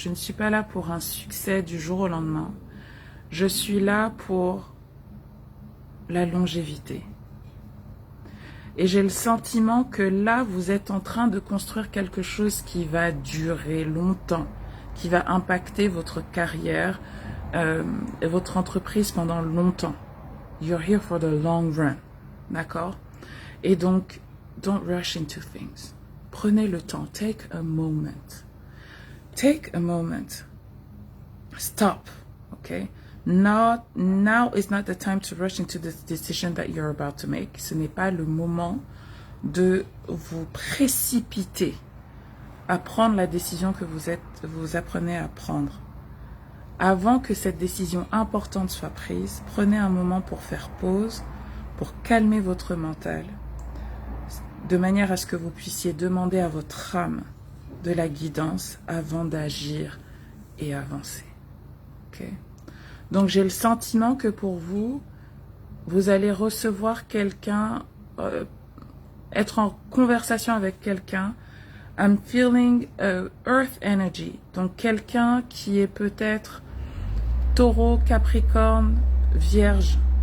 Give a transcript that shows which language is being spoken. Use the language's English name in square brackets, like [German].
[French] Je ne suis pas là pour un succès du jour au lendemain. Je suis là pour la longévité. Et j'ai le sentiment que là, vous êtes en train de construire quelque chose qui va durer longtemps, qui va impacter votre carrière et votre entreprise pendant longtemps. [English] You're here for the long run. [French] D'accord? Et donc, [English] don't rush into things. [French] Prenez le temps. [English] Take a moment. Take a moment. Stop. Okay? Now is not the time to rush into the decision that you're about to make. [French] Ce n'est pas le moment de vous précipiter à prendre la décision que vous apprenez à prendre. Avant que cette décision importante soit prise, prenez un moment pour faire pause, pour calmer votre mental, de manière à ce que vous puissiez demander à votre âme de la guidance avant d'agir et avancer. Okay? Donc j'ai le sentiment que pour vous, vous allez recevoir quelqu'un, être en conversation avec quelqu'un. [English] I'm feeling earth energy. [French] Donc quelqu'un qui est peut-être taureau, capricorne, vierge,